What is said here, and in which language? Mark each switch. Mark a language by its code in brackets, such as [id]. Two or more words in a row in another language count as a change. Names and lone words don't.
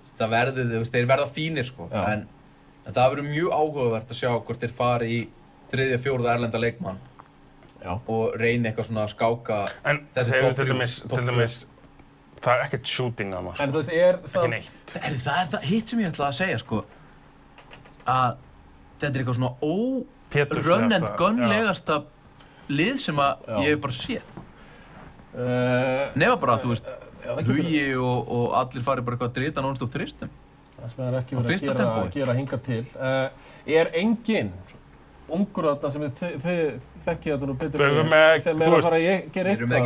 [is] Það verður, þú veist, þeir verða fínir, sko. En það verður mjög áhugavert að sjá hvort þeir fari í 3.-4. erlenda leikmann. Já. Og reyni eitthvað svona að skáka þessi top 3. Það er ekkert shooting að maður, en þú veist, ekki neitt. Það er hitt sem ég ætlaði að segja, sko, að þetta er eitthvað svona [en] run and gun- [is] legasta lið sem að ég hef bara séð. Nema bara, þú veist, Hugi og allir fari bara eitthvað að drita non-stop þristum. Það sem er ekki verið að gera hingað til. Er enginn ungur þarna sem þið þekkið þetta nú betur sem að fara að gera eitthvað?